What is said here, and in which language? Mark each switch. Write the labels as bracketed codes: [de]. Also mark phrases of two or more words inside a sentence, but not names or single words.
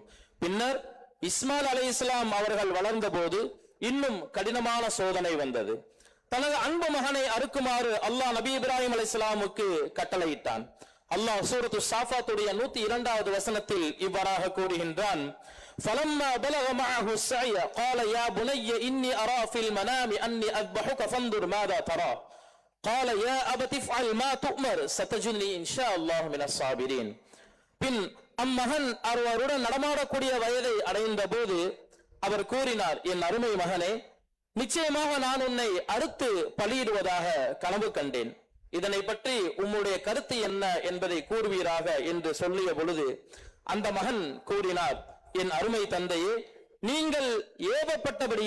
[ta] பின்னர் இஸ்மாயில் அலைஹிஸ்ஸலாம் அவர்கள் வளர்ந்த போது இன்னும் கடினமான சோதனை வந்தது. தனது அன்பு மகனை அறுக்குமாறு அல்லாஹ் நபி இப்ராஹிம் அலைஹிஸ்ஸலாமுக்கு கட்டளையிட்டான். அல்லாஹ் சூரத்து சாஃபாத்துடைய 102வது வசனத்தில் இவ்வாறாக கூறுகின்றான்: [ar] فَلَمَّا بَلَغَ مَعَهُ السَّعْيَ قَالَ يَا بُنَيَّ إِنِّي أَرَى فِي الْمَنَامِ أَنِّي أَذْبَحُكَ فَانظُرْ مَاذَا تَرَى قَالَ يَا أَبَتِ افْعَلْ مَا تُؤْمَرْ سَتَجِدُنِي إِنْ شَاءَ اللَّهُ مِنَ الصَّابِرِينَ. [ta] பின் அம்மகன் அவருடன் நடமாடக்கூடிய வயதை அடைந்த போது அவர் கூறினார்: என் அருமை மகனே, நிச்சயமாக நான் உன்னை அறுத்து பலியிடுவதாக கனவு கண்டேன். இதனை பற்றி உம்முடைய கருத்து என்ன என்பதை கூறுவீராக என்று சொல்லிய பொழுது அந்த மகன் கூறினார்: என் அருமை தந்தையே, நீங்கள் ஏவப்பட்டபடியே செய்யுங்கள்.